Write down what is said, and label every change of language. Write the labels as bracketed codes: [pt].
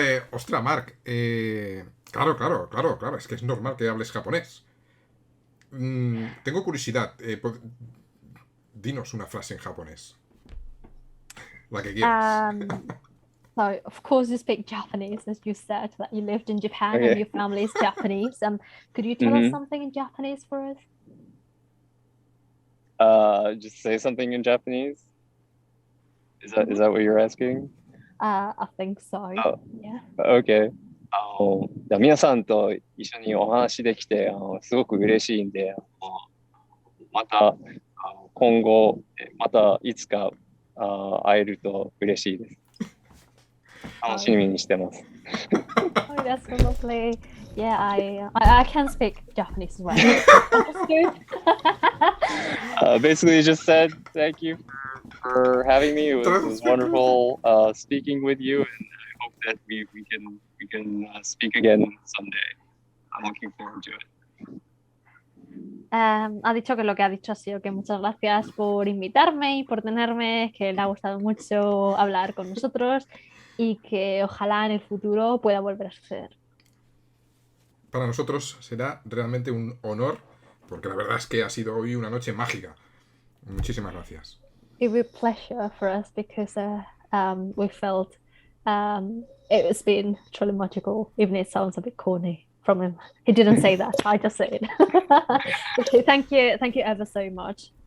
[es] Ostras, Mark. Claro. Es que es normal que hables japonés. tengo curiosidad. Dinos una frase en japonés. La que quieras. [en] So, of course, you speak Japanese, as you said, that you lived in Japan Okay. and your family is Japanese. Could you tell us something in Japanese for us? Just say something in Japanese. Is that what you're asking? I think so. Oh. Yeah. Okay. [ja] じゃあ皆さんと一緒にお話できてすごく嬉しいんで、また今後またいつか会えると嬉しいです。楽しみにしてます。 [en] Oh, that's so lovely. Yeah, I can speak Japanese as well. Basically, just said thank you for having me. It was wonderful speaking with you, and I hope that we can speak again someday. I'm looking forward to it. [es] Ha dicho que lo que ha dicho ha sido que muchas gracias por invitarme y por tenerme, que le ha gustado mucho hablar con nosotros y que ojalá en el futuro pueda volver a suceder. Para nosotros será realmente un honor, porque la verdad es que ha sido hoy una noche mágica. Muchísimas gracias. [en] It will be a pleasure for us because we felt it's been truly magical, even if it sounds a bit corny from him. He didn't say that, I just said it. Okay, thank you ever so much.